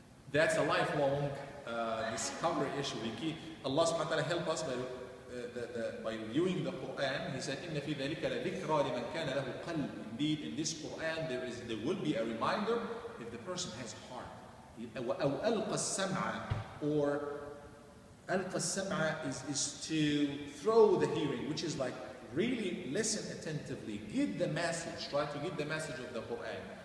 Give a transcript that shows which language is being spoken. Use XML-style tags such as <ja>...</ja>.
<en>That's a lifelong discovery issue. Allah subhanahu wa ta'ala help us by reviewing the Quran.</en> <ar>He said, إِنَّ فِي ذَلِكَ لَذِكْرَى لِمَنْ كَانَ لَهُ قَلْبٌ.</ar> <en>Indeed, in this Quran, there will be a reminder if the person has a heart.</en> <ar>أَوْ أَلْقَى السَّمْعَ,</ar> <en>or</en> <ar>أَلْقَى السَّمْعَ</ar> <en>is to throw the hearing, which is like really listen attentively, get the message, try to get the message of the Quran.</en>